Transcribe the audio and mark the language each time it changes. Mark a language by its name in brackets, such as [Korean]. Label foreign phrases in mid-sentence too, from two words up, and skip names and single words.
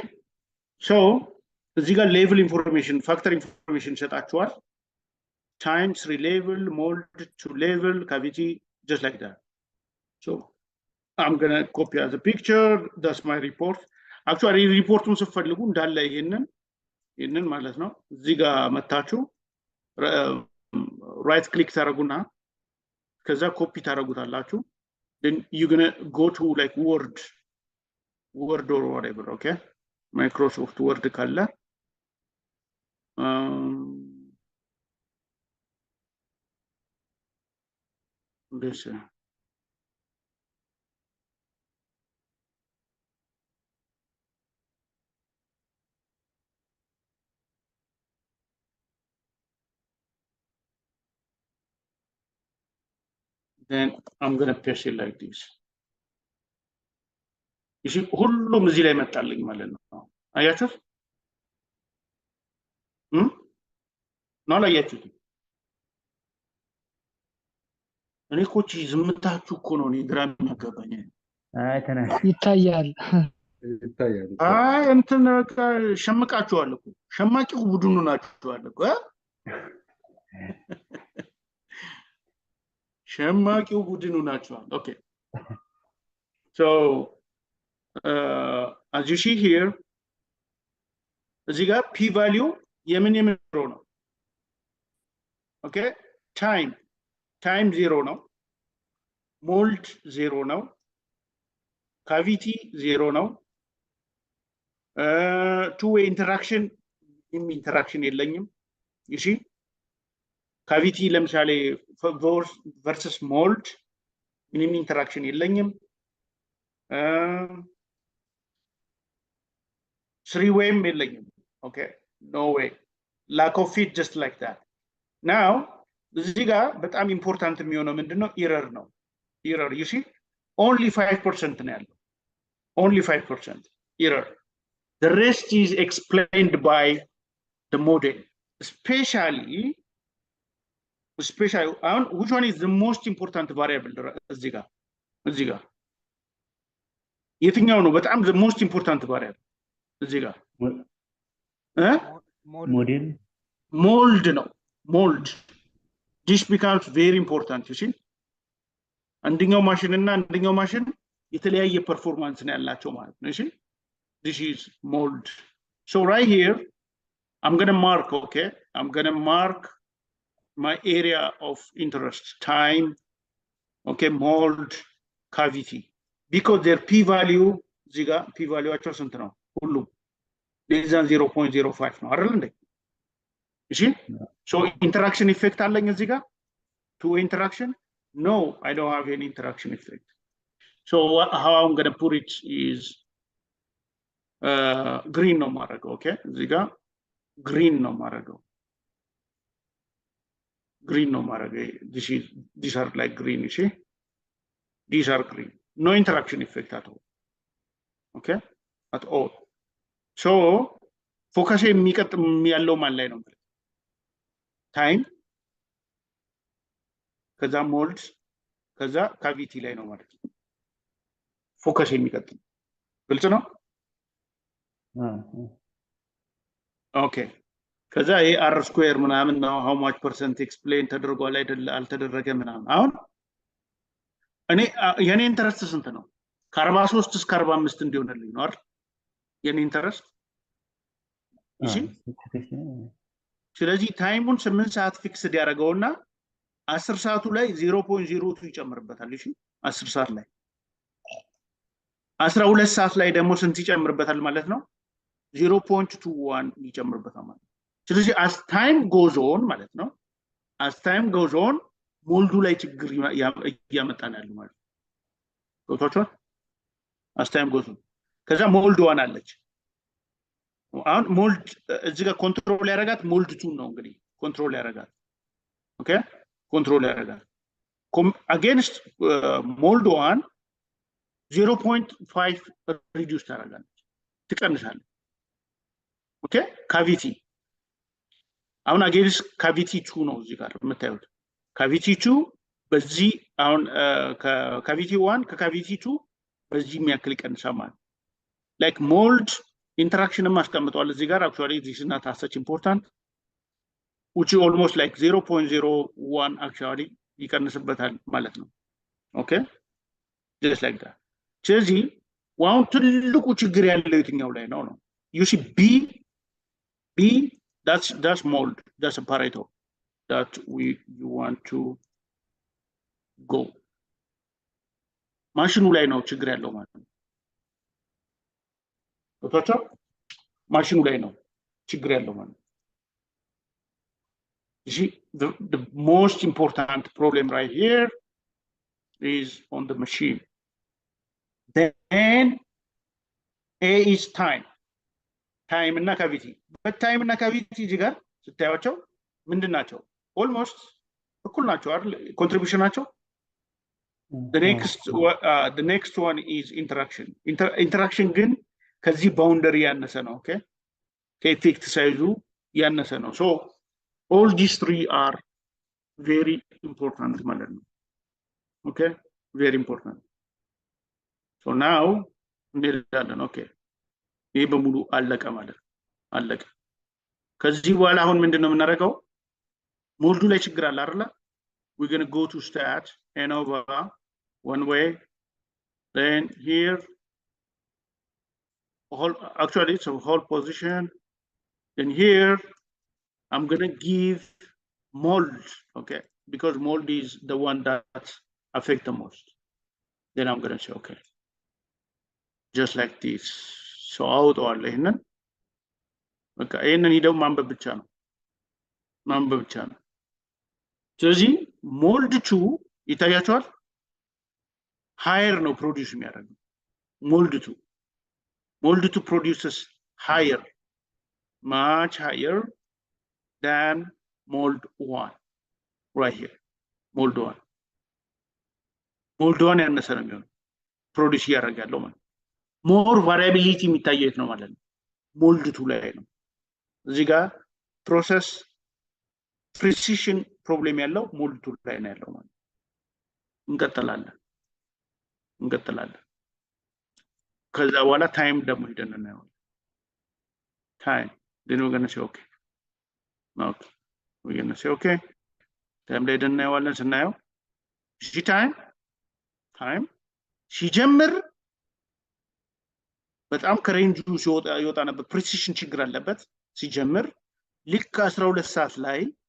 [English] So, this is level information, factor information set actual. Time, 3 level, mold, 2 level, cavity, just like that. So, I'm going to copy as a picture. That's my report. Actually, report also for Lugun Dalla in [Amharic] ማለት ነው እዚህ ጋር መታችሁ [English] right click [Amharic] ታረጉና ከዛ ኮፒ ታረጉታላችሁ [English] then you're going to go to like word or whatever, okay? Microsoft Word ካለ this then I'm going to paste it like this. You see, [Amharic] ሁሉም እዚህ ላይ መጣልኝ ማለት ነው። አያችሁት? ነው አላያችሁትም? እኔ እኮ ዝምታችሁ እኮ ነው እኔ ግራ የሚያጋባኝ። ይታያል። አይ እንትን ሸምቃችኋል እኮ ሸማቂው ቡድኑ ናችኋል እኮ ሸማቂው ቡድኑ ናችኋል። Okay. [English] So as you see here, [Amharic] እዚህ ጋር [English] p value [Amharic] የምን ነው? [English] Okay? Time 0 ነው። mold 0 ነው። cavity 0 ነው። two-way interaction የለኝም። you see? cavity ለምሳሌ versus mold ምንም interaction የለኝም። three-way የለኝም። Okay? No way. Lack of it, just like that. Now, [Amharic] እዚህ ጋር በጣም important የሚሆነው ምንድነው? [English] error ነው። error, you see? Only 5% [Amharic] ነው ያለው. [English] Only 5% error. The rest is explained by the model. Especially, which one is the most important variable? [Amharic] እዚህ ጋር የትኛው ነው በጣም [English] the most important variable? [Amharic] እዚህ ጋር ሞዴል [English] mold ነው። mold. This becomes very important, you see? [Amharic] አንደኛው ማሽን እና አንደኛው ማሽን የተለያየ ፐርፎርማንስ ነው ያላቸው ማለት ነው። እሺ? [English] This is mold. So right here, I'm going to mark, okay? I'm going to mark my area of interest, time, okay, mold, cavity because their p value ziga p value acho [Amharic] ስንት ነው ሁሉም [English] less than 0.05 [Amharic] ነው አይደል እንዴ እሺ [English] so interaction effect [Amharic] አለኝ እዚህ ጋር [English] two interaction no I don't have any interaction effect so how I'm going to put it is green [Amharic] ነው ማድረገው [English] okay [Amharic] እዚህ ጋር [English] green [Amharic] ነው ማድረገው [English] green no marage these are like green you see these are green no interaction effect at all okay at all so focus [Amharic] የሚቀጥ ያለው ማን ላይ ነው [English] time [Amharic] ከዛ mold ከዛ cavity ላይ ነው ማለት ነው focus የሚቀጥ ግልጽ ነው okay ከዛ ይሄ [English] r square [Amharic] ምናምን ነው [English] how much percent explain [Amharic] ተደርጓል አይደል አልተደረገ ምናምን አሁን እኔ የኔ ኢንተረስት ስንት ነው ከ43 እስከ 45 እንዲሆንልኝ ነው አይደል የኔ ኢንተረስት እሺ ስለዚህ ታይሙን 8 ሰዓት ፊክስድ ያደርገውና 10 ሰዓቱ ላይ 0.02 ይጨምርበታል እሺ 10 ሰዓት ላይ 12 ሰዓት ላይ ደግሞ ስንት ይጨምርበታል ማለት ነው 0.21 ይጨምርበታል ማለት ስለዚህ [English] as time goes on [Amharic] ማለት ነው [English] as time goes on [Amharic] ሞልዱ ላይ ችግር ያመጣን ያለው ማለት ነው ቶቶቹ [English] as time goes on [Amharic] ከዛ ሞልድ ዋን አለች አሁን ሞልድ እዚህ ጋር ኮንትሮል ያደርጋት ሞልድ 2 ነው እንግዲህ ኮንትሮል ያደርጋት ኦኬ ኮንትሮል ያደርጋት against ሞልድ ዋን 0.5 ሪዲዩስ ታደርጋለች ትቀንሳለች ኦኬ ካቪቲ አሁን [English] against cavity 2 [Amharic] ነው እዚህ ጋር የምታዩት cavity 2 በዚህ አሁን cavity 1 ከcavity 2 በዚህ የሚያክል ይቀንሳል ማለት [English] like mold interaction [Amharic] ማስቀምጧል እዚህ ጋር [English] actually this is not as such important which is almost like 0.01 actually [Amharic] ይቀንስበታል ማለት ነው [English] okay just like that [Amharic] ስለዚህ ዋው ትልቁ ችግር ያለው የትኛው ላይ ነው [English] you see b that's mold that's a Pareto that you want to go [Amharic] ማሽኑ ላይ ነው ችግር ያለው ማለት ነው ቶቶቹ ማሽኑ ላይ ነው ችግር ያለው ማለት ነው [English] you see the most important problem right here is on the machine then a is time እና cavity but time እና cavity [Amharic] እዚህ ጋር ስታያቸው ምንድናቸው [English] almost [Amharic] እኩል ናቸው አይደል [English] contribution ናቸው the next one is interaction [Amharic] ግን ከዚህ boundary ያነሰ ነው okay ከeffect ሳይዙ ያነሰ [English] ነው so all these three are very important [Amharic] ማለት ነው [English] okay very important so now [Amharic] እንሄዳለን okay ይሄ በሙሉ አለቀ ማለት አለቀ ከዚህ በኋላ አሁን ምንድነው የምናደርገው ሞልዱ ላይ ችግር አለ አይደል [English] we're going to go to stat and over one way then here actually it's a whole position then here I'm going to give mold okay because mold is the one that affect the most then I'm going to say okay just like this so out or [Amharic] ይሄንን በቃ ይሄንን ሄደው ማንበብ ብቻ ነው ስለዚህ ሞልድ 2 ይታያቸዋል higher ነው ፕሮዲዩስ የሚያደርገው [English] ሞልድ 2 produces higher much higher than mold 1 right here mold [Amharic] 1 ያነሰ ነው የሚሆነው ፕሮዲዩስ ያደርጋለው ማለት [English] more variability [Amharic] የሚታየት ነው ማለት ነው mold 2 ላይ ነው እዚህ ጋር ፕሮሰስ [English] precision problem [Amharic] ያለው mold 2 ላይ ነው ያለው ማለት እንቀጥላለን ከዛ በኋላ ታይም ደግሞ ሄደን እናየው ታይም [English] then we're going to say okay [Amharic] we're going to say okay ታይም ላይ ሄደን እናየዋለን ስናየው እሺ ታይም ሲጀምር በጣም ከሬንጁ ሲወጣ ነበር precision ችግር አለበት ሲጀምር ልክ 12 ሰዓት ላይ